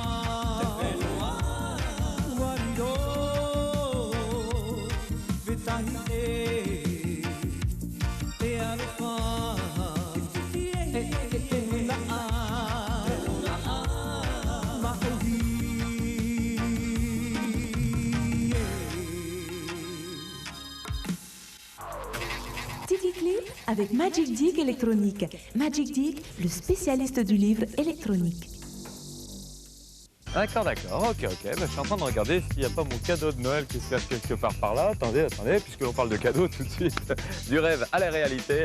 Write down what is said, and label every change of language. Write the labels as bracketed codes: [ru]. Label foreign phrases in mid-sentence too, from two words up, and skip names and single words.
[ty] Wariro, vetahi te aroha. Te huna maohi. [fr] Tiki Clip avec Magic Dick électronique. Magic Dick, le spécialiste du livre électronique. D'accord, d'accord, ok. Bah, je suis en train de regarder s'il n'y a pas mon cadeau de Noël qui se cache quelque part par là. Attendez, puisque l'on parle de cadeau tout de suite. Du rêve à la réalité.